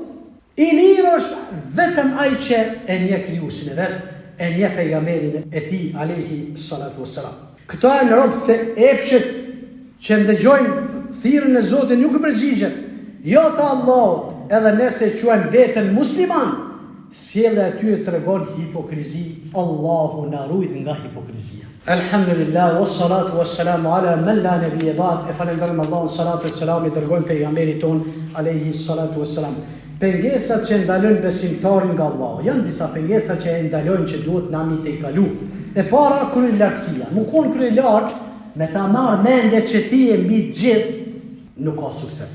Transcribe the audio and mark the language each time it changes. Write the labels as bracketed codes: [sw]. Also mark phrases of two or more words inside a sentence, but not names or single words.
[sq] I lirë është vetëm ai që e nje krijuesin e vet, e nje pejgamberin e tij [ar] عليه الصلاة والسلام. [sq] Këto janë robë të epshët që ndëgjojnë thirrjen e Zotit, nuk i përgjigjen. Jo të Allahut, edhe nëse quajnë veten musliman, sjellja e tyre tregon hipokrizi. Allahu na ruaj nga hipokrizia. [ar] الحمد لله، والصلاة والسلام على من لا نبي بعد. [sq] E falenderojmë Allahun, [ar] الصلاة والسلام [sq] i dërgojmë pejgamberit ton [ar] عليه الصلاة والسلام. [sq] Pengesat që ndalojnë besimtarin nga Allahu, janë disa pengesa që e ndalojnë që duhet nami të i kalu. E para kryelartësia. Mu kon kryelart me ta marrë mendje që ti e mbi të gjithë, nuk ka sukses.